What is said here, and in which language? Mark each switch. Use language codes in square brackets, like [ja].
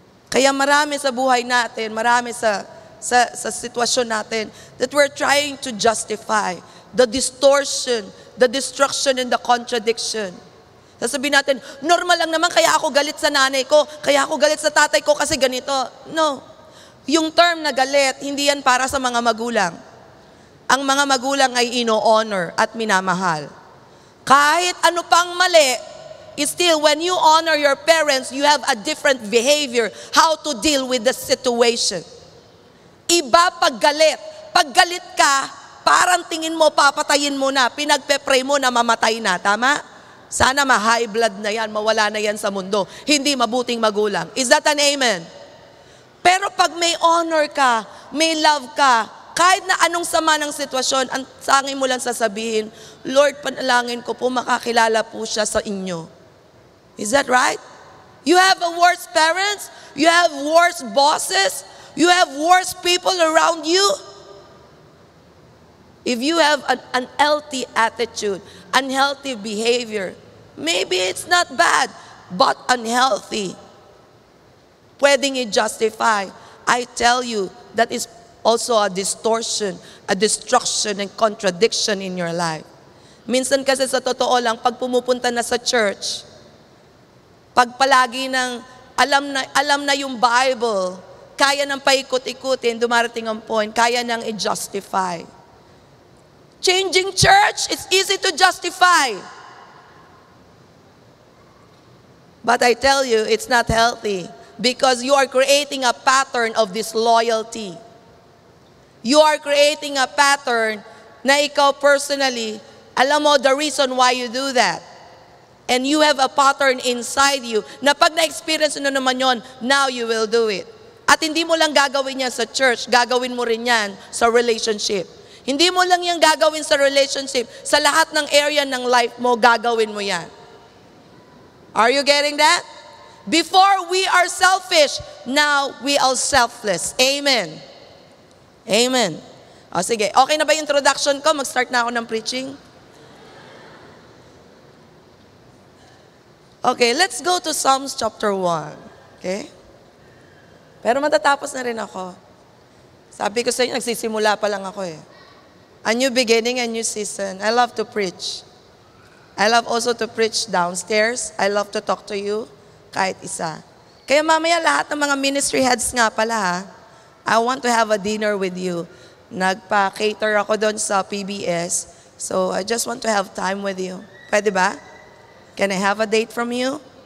[tl] Kaya marami sa buhay natin, marami sa sitwasyon natin [en] that we're trying to justify the distortion, the destruction, and the contradiction. [tl] Sasabihin natin, normal lang naman kaya ako galit sa nanay ko, kaya ako galit sa tatay ko kasi ganito. No. Yung term na galit, hindi yan para sa mga magulang. Ang mga magulang ay ino-honor at minamahal. Kahit ano pang mali, [en] still when you honor your parents, you have a different behavior, how to deal with the situation. [tl] Iba pag galit. Pag galit ka, parang tingin mo, papatayin mo na, pinagpe-pray mo na mamatay na, tama? Sana ma-high blood na yan, mawala na yan sa mundo. Hindi mabuting magulang. [en] Is that an amen? [tl] Pero pag may honor ka, may love ka, kahit na anong sama ng sitwasyon, ang sangin mo lang sasabihin, Lord, panalangin ko po, makakilala po siya sa inyo. [en] Is that right? You have a worse parents, you have worse bosses, you have worse people around you. If you have an unhealthy attitude, unhealthy behavior, maybe it's not bad, but unhealthy. [tl] Pwedeng i-justify. [en] I tell you, that is also a distortion, a destruction, and contradiction in your life. [tl] Minsan kasi sa totoo lang, pag pumupunta na sa church, pag palagi ng alam na yung Bible, kaya nang paikot-ikutin, dumarating ang point, kaya nang i-justify. [en] Changing church, it's easy to justify. But I tell you, it's not healthy because you are creating a pattern of disloyalty. You are creating a pattern [tl] na ikaw personally, alam mo [en] the reason why you do that. And you have a pattern inside you [tl] na pag na-experience na naman yon, [en] now you will do it. [tl] At hindi mo lang gagawin yan sa church, gagawin mo rin yan sa relationship. Hindi mo lang yan gagawin sa relationship, sa lahat ng area ng life mo, gagawin mo yan. [en] Are you getting that? Before we are selfish, now we are selfless. Amen. Amen. [tl] O sige, okay na ba yung introduction ko? Mag-start na ako ng preaching. [en] Okay, let's go to Psalms chapter 1. Okay? [tl] Pero matatapos na rin ako. Sabi ko sa inyo, nagsisimula pa lang ako eh. [en] A new beginning, a new season. I love to preach. I love also to preach downstairs. I love to talk to you, [tl] kahit isa. Kaya mamaya lahat ng mga ministry heads nga pala ha, [en] I want to have a dinner with you. [tl] Nagpa-cater ako doon sa PBS. [en] So I just want to have time with you. [tl] Pwede ba? [en] Can I have a date from you?